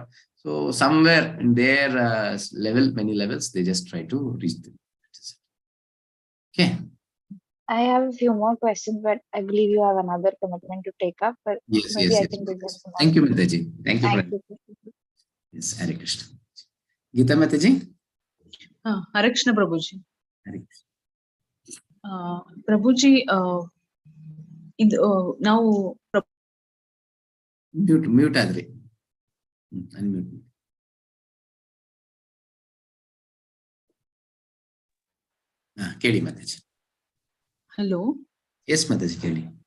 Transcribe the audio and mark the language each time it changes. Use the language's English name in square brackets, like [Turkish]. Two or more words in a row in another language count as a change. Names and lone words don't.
[English] So somewhere in their level, many levels, they just try to reach them. Okay. I have a few more questions, but I believe you have another commitment to take up. But Yes, maybe yes, I yes. can do that tomorrow. Thank you, Mataji. Thank you. Thank you. Yes, Hare Krishna. Geeta Mataji? Hare Krishna Prabhuji. Hare Krishna. Prabhuji, [Kannada] ನಾವು [English] ಮ್ಯೂಟ್ ಆದ್ರಿ ಅನ್ಮ್ಯೂಟ್ [Kannada] ಕೇಳಿ ಮಾತಾಜಿ. ಹಲೋ. ಎಸ್ ಮಾತಾಜಿ ಕೇಳಿ.